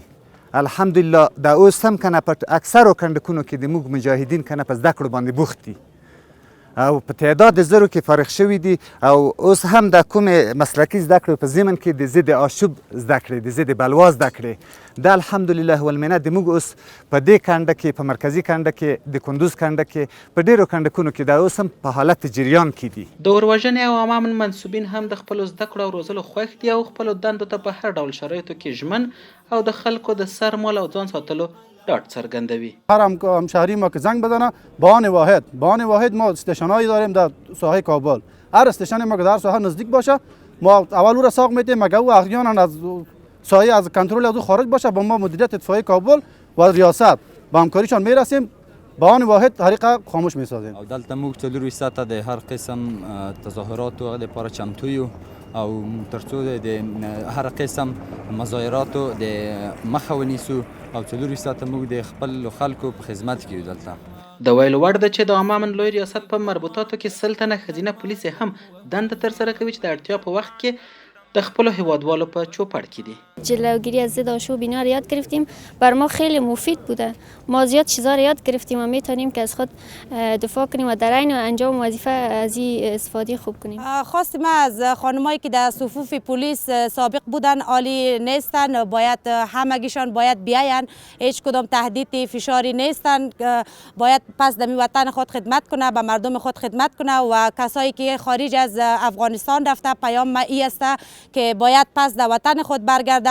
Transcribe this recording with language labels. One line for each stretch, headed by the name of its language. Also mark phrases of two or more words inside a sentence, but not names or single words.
Pashto: الحمدلله دا اوس هم کنه په اکثرو کنډکونو کې د موږ مجاهدین کنه په زده کړو باندې بوخت دي او په تعداد د 1000 کې فارغ شوي دي او اوس هم د کومې مسلکي زده کړو په ضمن کې د ضد آشوب زده کړې، د ضد بلوا زده کړې دا الحمدلله والمنه د موږ اوس په دې کنډه کې، په مرکزي کنډه کې، د کندوز کنډه کې، په ډیرو کنډکونو کې دا اوس هم په حالت جریان کې دي. د وروژنې او عامه امن منصوبین هم د خپلو زده کړو او روزلو خوښ دي او خپلو دندو ته په هر ډول شرایطو کې ژمن او د خلکو د سر مال او ځان ساتلو ډاډ څرګندوي.
Persian: هر همشهری ما که زنگ بزنه بهانه واحد ما استشنایی داریم در ساحه کابل. هر استشن ما که در ساحه نزدیک باشه ما اول او را ساق میتیم مگه او احیانا از ساحه از کنترل از خارج باشه با ما مدیریت اطفایی کابل و ریاست با همکاریشان میرسیم بهانه واحد طریقه خاموش میسازیم.
Pashto: او دلته موږ څلور ساعته د هر قسم تظاهراتو لپاره چمتو یو او ترڅو د هر قسم مظاهراتو د مخه ونیسو او څلور ساعته موږ د خپل خلکو په خدمت کې یو. دلته د ویلو وړ ده چې د عامه امن لوی ریاست په مربوطاتو کې 100 تنه ښځینه پولیس هم دنده ترسره کوي چې د اړتیا په وخت کې د خپلو هیوادوالو په چوپړ کې دي.
Persian: جلوگیری از ضد آشوب اینا رو یاد گرفتیم، بر ما خیلی مفید بوده. ما زیاد چیزا رو یاد گرفتیم و میتونیم که از خود دفاع کنیم و در عین انجام وظیفه از این استفاده خوب کنیم. خواست ما از خانمایی که در صفوف پلیس سابق بودن عالی نیستن، باید همگیشان باید بیاین، هیچ کدام تهدید فشاری نیستن، باید پس در وطن خود خدمت کنه، به مردم خود خدمت کنه و کسایی که خارج از افغانستان رفته پیام ما ای است که باید پس در وطن خود برگرده.